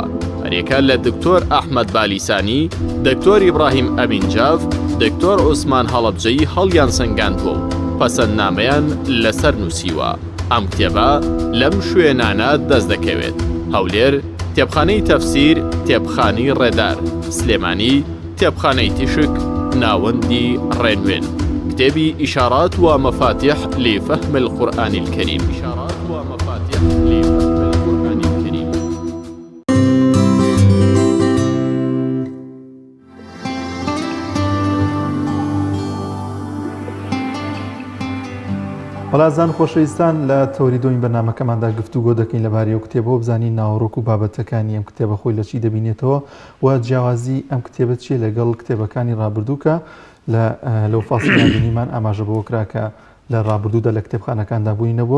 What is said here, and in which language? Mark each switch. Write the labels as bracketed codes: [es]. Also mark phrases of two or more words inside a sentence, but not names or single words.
[ckb] هەرێکە لە دکتۆر ئەحمەد بالیسانی، دکتۆر ئیبراهیم ئەمینجاف، دکتۆر عوسمان هەڵەبجەیی هەڵیان سەنگاندووە و پەسەندنامەیان لەسەر نووسیوە. ئەم کتێبە لەم شوێنانە دەست دەکەوێت. هەولێر، کتێبخانەی تەفسیر، کتێبخانەی ڕێدار، سلێمانی، کتێبخانەی تیشک، ناوەندی ڕێنوێن. [ar] كتابي إشارات ومفاتيح لفهم القرآن الكريم. إشارات ومفاتيح لفهم القرآن الكريم. [ckb] بەڵازان خۆشەویستان لە تەوری دوین بەرنامەکەماندا گفتوگۆ دەکەین لەبارەی ئەو کتێبەوە بزانین ناوەڕۆک و بابەتەکانی ئەم کتێبە خۆی لە چی دەبینێتەوە و جیاوازی ئەم کتێبە چیە لەگەڵ کتێبەکانی ڕابردووکە لەو فاسیلیان بینیمان ئاماژە بۆ کراکە لە ڕابردوودا لە کتێبخانەکاندا بووینەوە.